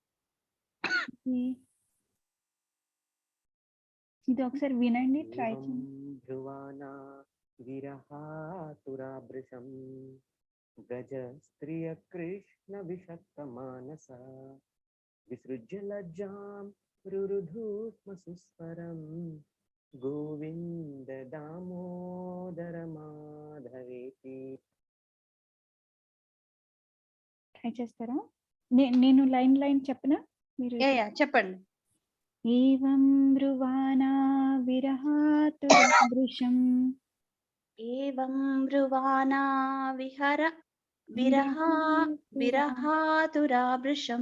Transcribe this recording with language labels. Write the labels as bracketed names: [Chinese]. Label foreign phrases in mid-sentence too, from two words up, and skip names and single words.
[Telugu] ఇది ఒకసారి వినండి, ట్రై చేయండి. [Sanskrit] భ్రువానా విరహాతురాభృశం గజ స్త్రియ కృష్ణ విషక్త మానస विसृज्य लज्जां रुरुधुस्म सुस्वरं गोविन्द दामोदर माधवेति. [Telugu] ట్రై చేస్తారా? నేను లైన్ చెప్పనా? మీరు చెప్పండి. [Sanskrit] ఏవం బ్రువాణా విరహాతురాదృశం ఏవం బ్రువాణా విరహాతురాభృశం